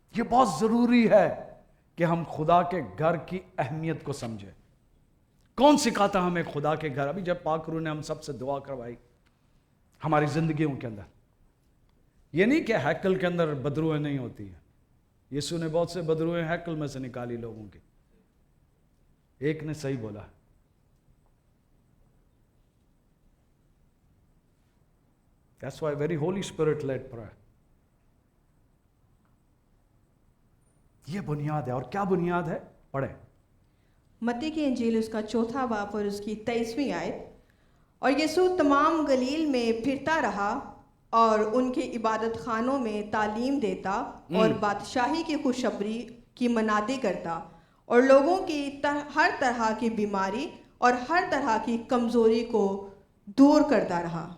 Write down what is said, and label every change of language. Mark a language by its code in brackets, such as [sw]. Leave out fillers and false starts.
[hi] यह बहुत जरूरी है कि हम खुदा के घर की अहमियत को समझें। कौन सिखाता हमें खुदा के घर? अभी जब पाकरू ने हम सबसे दुआ करवाई हमारी जिंदगियों के अंदर, यह नहीं कि हैकल के अंदर बदरुएं नहीं होती है। यीशु ने बहुत से बदरुएं हैकल में से निकाली लोगों की। [en] एक ने सही बोला, That's why very Holy Spirit led prayer. [hi] ये बुनियाद है। और क्या बुनियाद है? पढ़े मत्ती की इंजील उसका 4 बाब और उसकी 23वीं आयत। और यीशु तमाम गलील में फिरता रहा और उनके इबादत खानों में तालीम देता और बादशाही की खुशखबरी की मनादी करता और लोगों की हर तरह की बीमारी और हर तरह की कमजोरी को दूर करता रहा।